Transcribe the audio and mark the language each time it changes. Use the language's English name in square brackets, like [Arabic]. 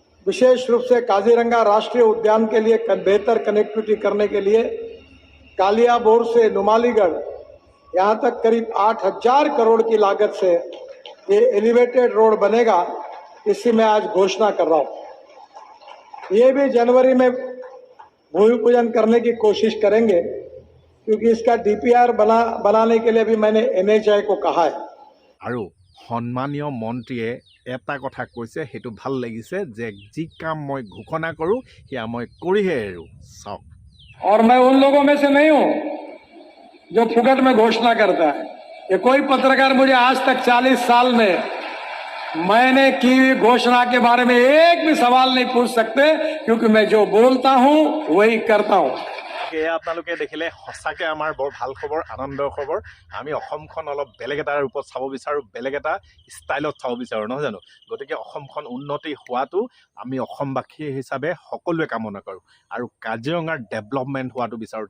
[Hindi] विशेष रूप से काजीरंगा राष्ट्रीय उद्यान के लिए बेहतर कनेक्टिविटी करने के लिए कालियाबोर से नुमालीगढ़ यहाँ तक करीब 8,000 करोड़ की लागत से ये एलिवेटेड रोड बनेगा, इसकी मैं आज घोषणा कर रहा हूँ। ये भी जनवरी में भूमि पूजन करने की कोशिश करेंगे, क्योंकि इसका डीपीआर बनाने के लिए भी मैंने NHI को कहा है। [Assamese] আৰু সন্মানীয় মন্ত্ৰীয়ে এটা কথা কৈছে, সেইটো ভাল লাগিছে যে যি কাম মই ঘোষণা কৰোঁ সেয়া মই কৰিহে এৰো। চাওক, [Hindi] और मैं उन लोगों में से नहीं हूं जो फुकट में घोषणा करता है। ये कोई पत्रकार मुझे आज तक 40 साल में मैंने की हुई घोषणा के बारे में एक भी सवाल नहीं पूछ सकते, क्योंकि मैं जो बोलता हूं वही करता हूं। [Assamese] এয়া আপোনালোকে দেখিলে সঁচাকৈ আমাৰ বৰ ভাল খবৰ, আনন্দৰ খবৰ। আমি অসমখন অলপ বেলেগ এটা ৰূপত চাব বিচাৰোঁ, বেলেগ এটা ষ্টাইলত চাব বিচাৰোঁ, নহয় জানো? গতিকে অসমখন উন্নতি হোৱাটো আমি অসমবাসী হিচাপে সকলোৱে কামনা কৰোঁ আৰু কাজিৰঙাৰ ডেভেলপমেণ্ট হোৱাটো বিচাৰোঁ।